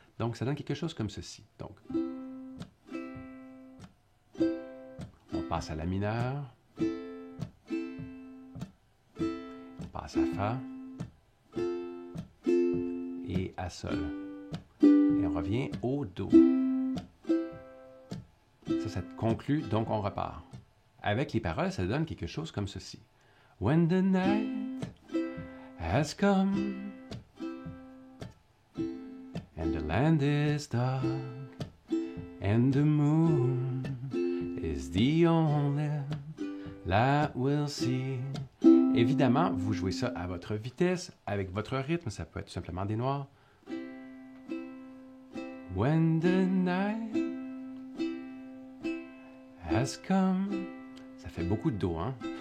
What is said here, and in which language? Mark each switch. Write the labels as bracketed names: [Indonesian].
[French] Donc, ça donne quelque chose comme ceci. Donc, on passe à La mineur, on passe à Fa et à Sol. Et on revient au Do. Ça conclut, donc on repart. Avec les paroles, ça donne quelque chose comme ceci. [English] When the night has come and the land is dark and the moon is the only light we'll see. [French] Évidemment, vous jouez ça à votre vitesse, avec votre rythme, ça peut être tout simplement des noirs. [English] When the night has come, [French] ça fait beaucoup de Do, hein?